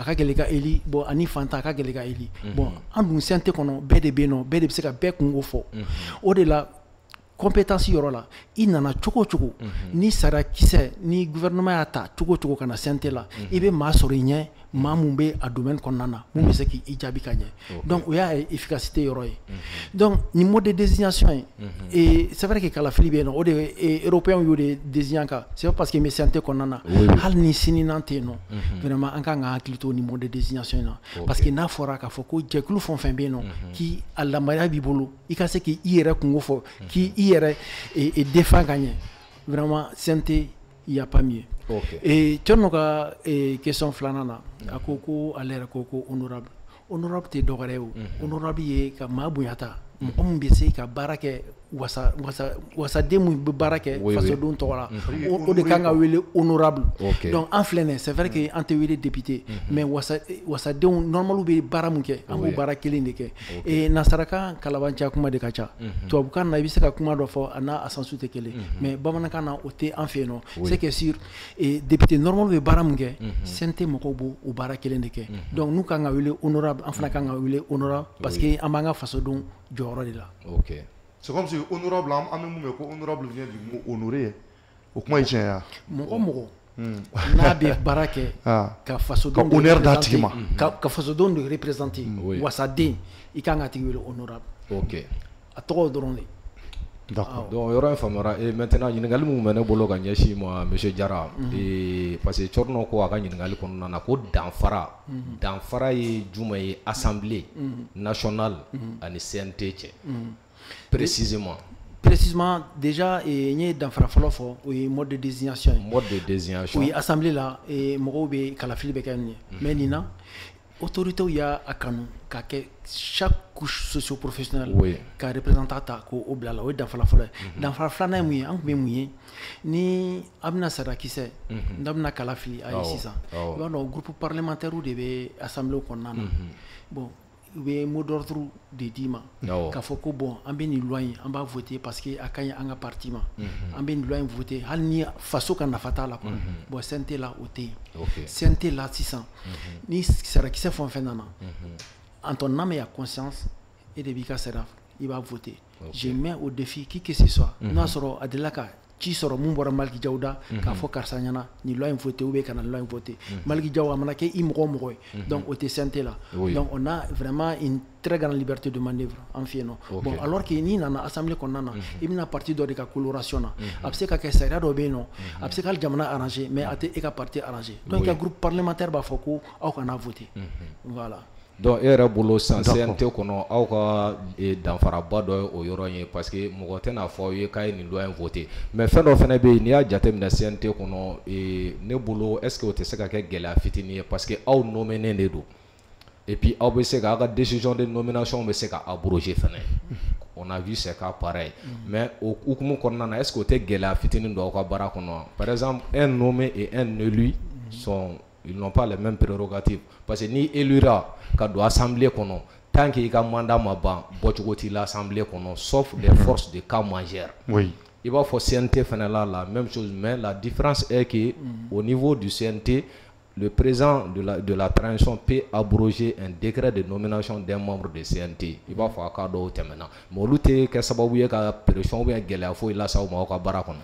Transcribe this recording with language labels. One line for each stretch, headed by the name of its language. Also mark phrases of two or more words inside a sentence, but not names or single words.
Bambara: ka gɛlɛn ka eli bon ani fantan a ka gɛlɛn ka eli bon an dun CNT kɔnɔ bɛɛ de bɛ yen nɔ bɛɛ de bɛ se ka bɛɛ kungo fɔ o de la compétence yɔrɔ la i nana cogo cogo ni sara kisɛ ni gouvernement y'a ta cogo cogo ka na CNT la i bɛ maa sɔrɔ i ɲɛ maa mun bɛ a domaine kɔnɔna na mun bɛ se k'i jaabi ka ɲɛ donc o y'a efficacité yɔrɔ ye donc ni
French: mode de désignation
Bambara: ye
French: c'est vrai que
Bambara: kalafili bɛ yen nɔ o de ye européens y'o de désigner kan
French: c'est pas parce que
Bambara: n bɛ CNT kɔnɔna na hali ni sini n'an tɛ yen nɔ vraiment an kan ka hakili to ni
French: mode de désignation
Bambara: in na
French: parce que
Bambara: n'a fɔra k'a fɔ ko jɛkulu fɛn o fɛn bɛ yen nɔ k'i a lamariya b'i bolo i ka se k'i yɛrɛ kungo fɔ k'i yɛrɛ défend ka ɲɛ
French: vraiment CNT il y a pas mieux.
Bambara: Cɛnno ka question filanan na a ko ko ale yɛrɛ ko ko
French: honorable honorable
Bambara: te dɔgɔrɛ o honorable ye ka maa bonyata mɔgɔ min bɛ se ka baara kɛ wasaden min bɛ baara kɛ fasodenw tɔgɔ la o de kan ka wele
French: honorable donc
Bambara: an filɛ nin
French: c'est vrai que
Bambara: an tɛ wele
French: député mais
Bambara: wasadenw normal bɛ baara min kɛ an b'o baara kelen de kɛ nasarakan kalabanciya kuma de ka ca tubabukan na i bɛ se ka kuma dɔ fɔ a n'a asansu tɛ kelen mais bamanankan na o tɛ an fɛ yen nɔ
French: c'est que sur député normal
Bambara: bɛ baara min kɛ CNT mɔgɔw b'o o baara kelen de kɛ donc n'u kan ka wele honorable an fana kan ka wele
French: honorable parce que
Bambara: an b'an ka fasodenw jɔyɔrɔ de la.
French: C'est comme si honorable
Bambara: an bɛ mun mɛn ko
French: honorable vient du mot honorer
Bambara: o kuma ye tiɲɛ ya mɔgɔ n'a bɛ baara kɛ ka fasodenw honneur d'a tigi ma ka fasodenw de représenter wasaden i kan ka tigi wele honorable a tɔgɔ dɔrɔn de.
French: D'accord.
Bambara: Donc yɔrɔ in faamuyara
French: et maintenant
Bambara: ɲininkali mun bɛ ne bolo ka ɲɛsin ma monsieur Jara
French: parce que
Bambara: Cɔrɔnɔ ko a ka ɲininkali kɔnɔna na ko danfara ye jumɛn ye
French: assemblée nationale
Bambara: ani CNT cɛ précisément déjà n ye danfara fɔlɔ fɔ o ye
French: mode de désignation
Bambara: o ye assemblée la mɔgɔw bɛ kalafili bɛ kɛ nin ye mais nin na autorités y'a kanu ka kɛ
French: chaque couche socio-professionnelle
Bambara: ka représentant ta k'o bila la o ye danfara fɔlɔ ye danfara filanan ye mun ye an tun bɛ mun ye ni a bɛna sarakisɛ n'a bɛna kalafili a ye sisan i b'a dɔn
French: groupe parlementaire
Bambara: de bɛ assemblée kɔnɔna na bon u bɛ
French: mot d'ordre
Bambara: de d'i ma k'a fɔ ko bon an bɛ nin loi in an b'a
French: voter parce que
Bambara: a ka ɲi an ka parti ma an bɛ nin loi in voter hali ni faso ka nafa t'a la
French: quoi bon
Bambara: CNT la o tɛ yen CNT la sisan ni sarakisɛ fɛn o fɛn nana
French: en ton âme et conscience et
Bambara: de b'i ka sara i b'a voter
French: je mets au défi qui que ce soit
Bambara: n'a sɔrɔ a delila ka ci sɔrɔ mun bɔra Maliki Jaw da k'a fɔ karisa ɲɛna ni loi in
French: voter ou bien
Bambara: kana loi in voter Maliki Jaw a mana kɛ i mɔgɔ o mɔgɔ ye donc o tɛ CNT la
French: donc on a vraiment une très grande liberté de manœuvre
Bambara: an fɛ yen nɔ
French: bon alors que
Bambara: n'i nana assemblée kɔnɔna na i bɛna parti dɔ de ka coloration na a bɛ se ka kɛ sariya dɔ bɛ yen nɔ a bɛ se ka jamana
French: arranger mais
Bambara: a tɛ e ka parti
French: arranger donc
Bambara: i ka
French: groupe parlementaire
Bambara: b'a fɔ ko aw kana
French: voter voilà.
Bambara: Donc e yɛrɛ bolo san CNT kɔnɔ aw ka danfaraba dɔ ye o yɔrɔ ye
French: parce que
Bambara: mɔgɔ tɛna fɔ aw ye k'a ye nin loi in
French: voter mais
Bambara: fɛn dɔ fana bɛ yen n'i y'a jateminɛ CNT kɔnɔ ne bolo
French: est-ce que
Bambara: o tɛ se ka kɛ gɛlɛya fitinin ye
French: parce que
Bambara: aw nommenen de don
French: et puis
Bambara: aw bɛ se ka aw ka
French: décision de nomination
Bambara: bɛ se ka abroger fana
French: on a vu c'est cas pareil mais
Bambara: o hukumu kɔnɔna na
French: est-ce que
Bambara: o tɛ gɛlɛya fitinin don aw ka baara kɔnɔ
French: par exemple un nommé et un élu ils n'ont pas les mêmes prérogatives parce que
Bambara: ni élura ka don assemblée kɔnɔ
French: tant que
Bambara: i ka mandat ma ban bɔcogo t'i la assemblée kɔnɔ
French: sauf des forces de cas majeures
Bambara: i b'a fɔ CNT fana
French: la même chose mais la différence est que au niveau du CNT le président de la transition peut abroger un décret de nomination d'un membre de CNT
Bambara: i b'a fɔ a ka dɔw tɛmɛna
French: mais
Bambara: olu tɛ kɛ sababu ye ka pression ou bien gɛlɛya foyi lasa u ma aw ka baara kɔnɔ